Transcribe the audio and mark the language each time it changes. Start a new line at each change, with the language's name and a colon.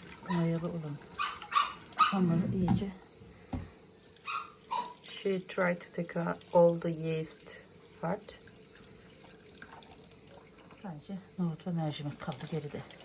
Turkish: Mayalı olan hamuru iyice.
English: She tried to take out all the yeast part.
Turkish: Sadece nohut ve mercimek kaldı geride.